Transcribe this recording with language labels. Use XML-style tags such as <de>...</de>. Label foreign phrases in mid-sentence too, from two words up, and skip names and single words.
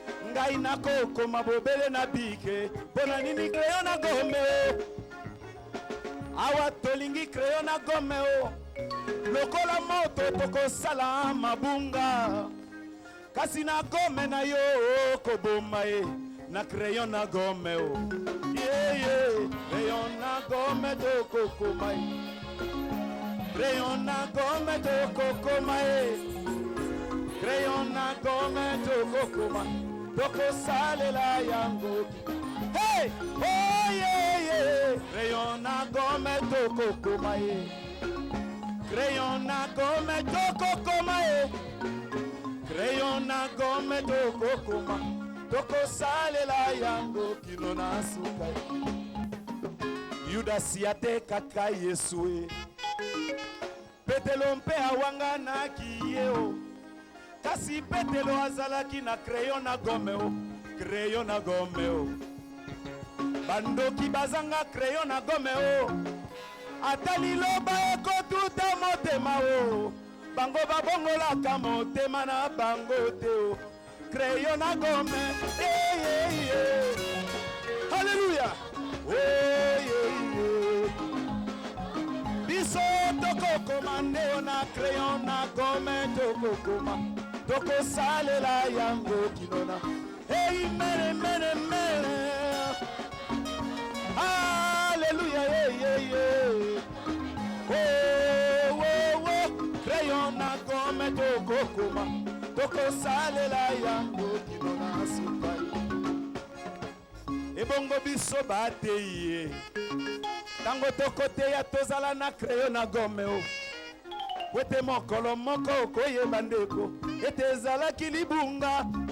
<ln>Ngai nakokoma bobele na bike. Mpo na nini crayon na gome o? Awa tolingi crayon na gome o. Lokola moto tokosala mabunga. Kasi na gome na yo, koboma ye. Na crayon na gome, o.</ln> <en>Yeah, yeah.</en> <ln>Crayon na gome, tokokoma ye. Crayon na gome, tokokoma ye. Crayon na gome, tokokoma. Tokosalela yango</ln> <en>Hey! Oh, yeah, yeah.</en> <ln>Crayon na gomme, tokokoma ye. Crayon na gomme, tokokoma ye. Crayon na gomme, tokokoma. Tokosalela yango kino na suka ye. Yudas atekaka Yesu ye. Petelo mpe awanganaki ye o. Kasi Petelo azalaki na crayon na gome o. Crayon na gome o. Bandoki bazanga crayon na gome o. Ata liloba ekotuta motema o. Bango babongolaka motema na bango te o. crayon na gomme.</ln> <en>Yeah, yeah, yeah. Hallelujah. Oh, yeah, yeah.</en> <ln>Biso tokokoma nde na crayon na gomme tokokoma. Tokosalela yango kinona. Hey, mene, mene, mene.</ln> <en>Hallelujah, yeah, yeah, yeah. Oh, oh, oh.</en> <ln>Crayon na gomme tokokoma. Tokosalela yango kinona suka. Ebongo biso bateyi ye. Tango tokoteya tozala na crayon na gomme o. Wete mokolo moko okoyeba ndeko, ete ezalaki libunga.</ln>